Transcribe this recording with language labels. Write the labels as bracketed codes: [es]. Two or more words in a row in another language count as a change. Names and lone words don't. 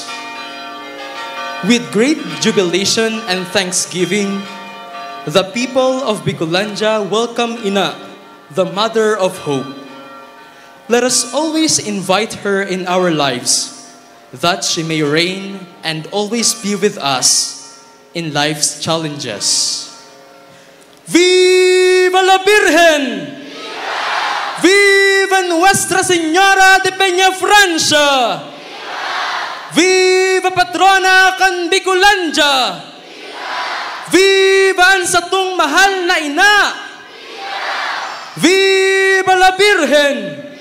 [en] With great jubilation and thanksgiving, the people of Bicolanja welcome Ina, the Mother of Hope. Let us always invite her in our lives, that she may reign and always be with us in life's challenges. [es] ¡Viva la Virgen! ¡Viva Nuestra Señora de Peñafrancia! ¡Viva Patrona kan Bicolanja! [bik] ¡Viva ang satong mahal na ina! [es] ¡Viva la Virgen!